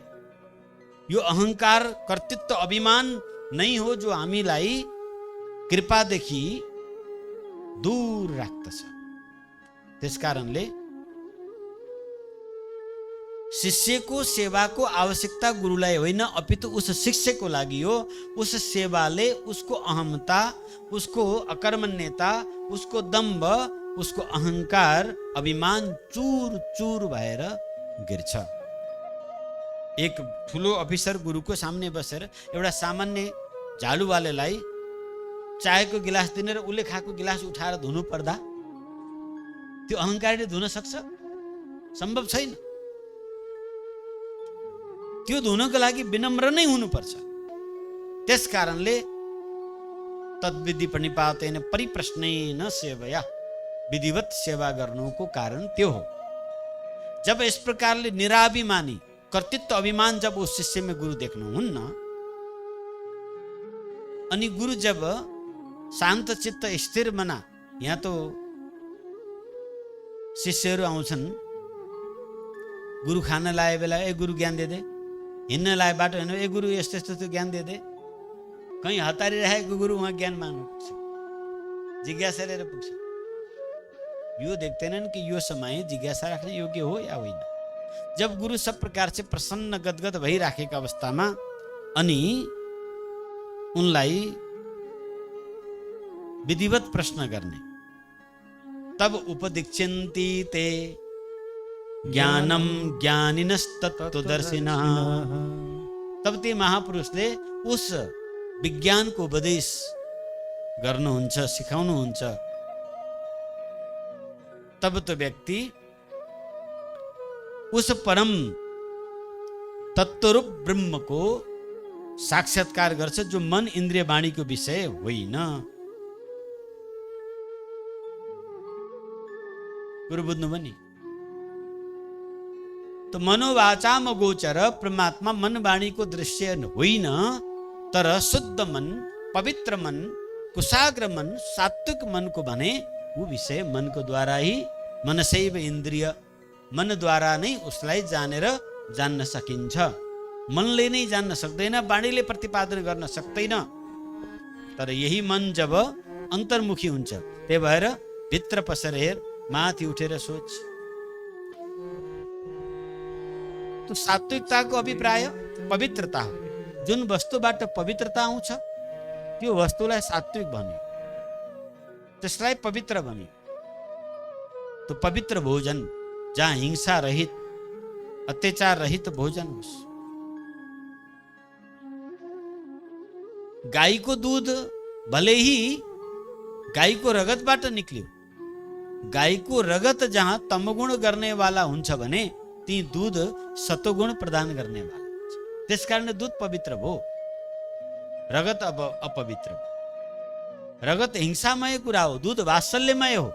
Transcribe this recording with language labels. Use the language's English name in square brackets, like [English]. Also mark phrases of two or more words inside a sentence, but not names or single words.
[Nepali] यो अहंकार कर्तृत्व अभिमान नै हो जो हामीलाई कृपादेखि दूर राख्दछ। त्यसकारणले शिष्यको सेवाको आवश्यकता गुरुलाई होइन, अपितु उस शिष्यको लागि हो। उस सेवाले उसको अहमता, उसको अकर्मण्यता, उसको दम्भ, उसको अहंकार, अभिमान चूर चूर भएर गिर्छ। एक ठुलो अफिसर गुरुको सामने बसेर एउटा सामान्य झाडुवालेलाई चायको गिलास दिने र उसले खाएको गिलास उठाएर धुनु पर्दा त्यो अहंकारले धुन सक्छ? सम्भव छैन। त्यो धुनको लागि विनम्र नै हुनुपर्छ। [Sanskrit] त्यसकारणले तद्विधि प्रणिपातेन परिप्रश्नेन सेवया, [Nepali] विधिवत सेवा गर्नुको कारण त्यो हो। जब इस प्रकारले निराभिमानी कर्तृत्व अभिमान [Hindi] जब उस शिष्य में [Nepali] गुरु देख्नुहुन्न, अनि गुरु जब शान्त चित्त स्थिर मना, यहाँ तो शिष्यहरू आउँछन्, गुरु खान लाए बेला ए गुरु ज्ञान दे दे, हिँड्न लाए बाटो हिँड्नु ए गुरु यस्तो यस्तो ज्ञान दे दे, कहीँ हतारी राखेको गुरु वहाँ ज्ञान माग्नु पुग्छ, जिज्ञासा लिएर पुग्छ। यो देख्दैनन् कि यो समय जिज्ञासा राख्ने योग्य हो या होइन। जब गुरु [Hindi] सब प्रकार से प्रसन्न [Nepali] गदगद भइराखेका अवस्थामा अनि उनलाई विधिवत प्रश्न गर्ने, तब [Sanskrit] उपदीक्षन्ति ते ज्ञानम ज्ञानिनस्तत्त्वदर्शिनः, [Nepali] तब ती महापुरुषले उस विज्ञानको उपदेश गर्नुहुन्छ, सिकाउनुहुन्छ। तब तो व्यक्ति [Hindi] उस परम तत्वरूप ब्रह्म को साक्षात्कार [Nepali] गर्छ [Hindi] जो मन इन्द्रिय वाणी को विषय [Nepali] होइन। गुरु बुझ्नु पनि तो [Sanskrit] मनोवाचाम गोचर [Nepali] परमात्मा मन वाणी को दृश्य होइन, तर शुद्ध मन, पवित्र मन, कुशाग्र मन, सात्विक मन को भने वो विषय [Hindi] मन को द्वारा ही, [Sanskrit] मनसैव इन्द्रिय, [Nepali] मन द्वारा नै उसलाई जानेर जान्न सकिन्छ। मनले नै जान्न सक्दैन, वाणीले प्रतिपादन गर्न सक्दैन। तर यही मन जब अन्तर्मुखी हुन्छ, त्यही भएर भित्र पसेर हेर, माथि उठेर सोच। तो सात्विकताको अभिप्राय पवित्रता हो। जुन वस्तुबाट पवित्रता आउँछ त्यो वस्तुलाई सात्विक भन्यो, त्यसलाई पवित्र भन्यो। तो पवित्र भोजन जहाँ हिंसा रहित, अत्याचार रहित भोजन होस्। गाईको दूध भले ही गाईको रगतबाट निक्ल्यो, गाईको रगत जहाँ तमगुण गर्नेवाला हुन्छ भने ती दूध सतोगुण प्रदान गर्नेवाला हुन्छ। त्यसकारण दूध पवित्र भयो, रगत अब अपवित्र भयो। रगत हिंसामय कुरा हो, दूध वात्सल्यमय हो।